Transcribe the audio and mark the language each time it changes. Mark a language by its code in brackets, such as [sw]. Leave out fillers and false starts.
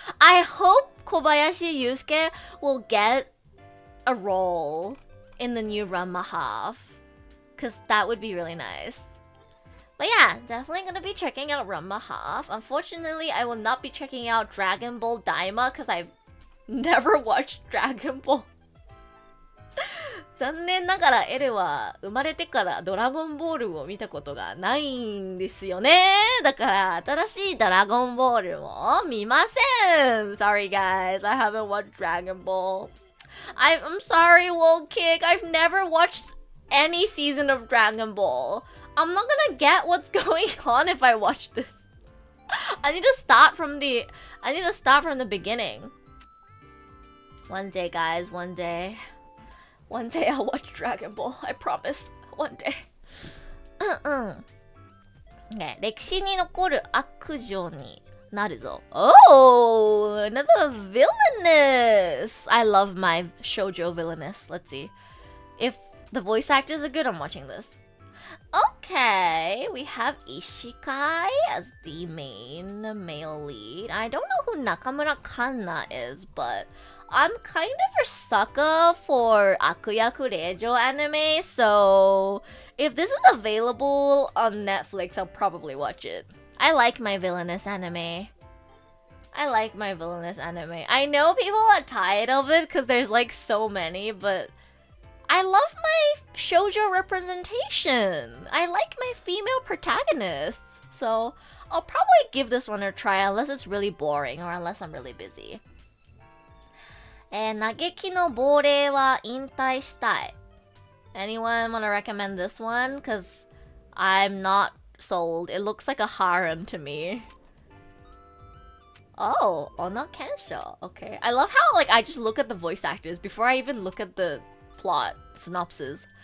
[en] I hope Kobayashi Yusuke will get a role in the new Ranma Half, because that would be really nice. But yeah, definitely gonna be checking out Ranma Half. Unfortunately, I will not be checking out Dragon Ball Daima because I've never watched Dragon Ball. [ja] 残念ながらエレは生まれてからドラゴンボールを見たことがないんですよね。だから新しいドラゴンボールも見ません。 [en] Sorry guys, I haven't watched Dragon Ball. I'm sorry, World Kick. I've never watched any season of Dragon Ball. I'm not gonna get what's going on if I watch this. I need to start from the beginning. One day, guys, one day. One day I'll watch Dragon Ball. I promise. One day. [ja] Okay, 歴史に残る悪女になるぞ. [en] Oh, another villainous. I love my shoujo villainous. Let's see. If the voice actors are good, I'm watching this. Okay, we have Ishikai as the main male lead. I don't know who Nakamura Kanna is, but I'm kind of a sucker for Akuyaku Reijo anime, so if this is available on Netflix, I'll probably watch it. I like my villainous anime. I know people are tired of it because there's like so many, but I love my shoujo representation. I like my female protagonists. So I'll probably give this one a try unless it's really boring or unless I'm really busy. [ja] 嘆きの亡霊は引退したい. [en] Anyone want to recommend this one? Because I'm not sold. It looks like a harem to me. Oh, Ono Kensho. Okay. I love how I just look at the voice actors before I even look at the plot synopsis.